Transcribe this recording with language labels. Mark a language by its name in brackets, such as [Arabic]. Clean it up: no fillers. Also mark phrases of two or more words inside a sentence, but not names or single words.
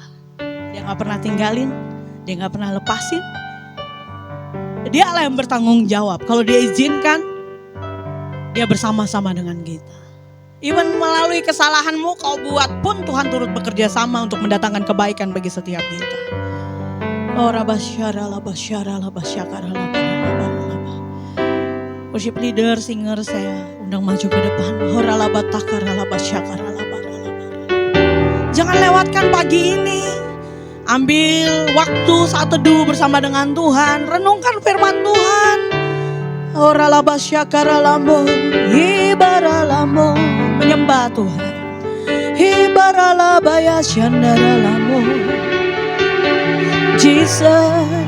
[Indonesian] Dia gak pernah tinggalin. Dia gak pernah lepasin. Dia Allah yang bertanggung jawab. Kalau dia izinkan, dia bersama-sama dengan kita. Even melalui kesalahanmu kau buat pun Tuhan turut bekerja sama untuk mendatangkan kebaikan bagi setiap kita. Oh rabasyara labasyara labasyakara labarabarabalaba. [English] Worship leader, [Indonesian] singer saya undang maju ke depan. Hora labatakara labasyakara labarabara. Jangan lewatkan pagi ini. Ambil waktu saat teduh bersama dengan Tuhan. Renungkan firman Tuhan. Ora laba syakara lambo, ibara lambo, menyembah Tuhan. Ibara laba ya syandara lambo, Jesus.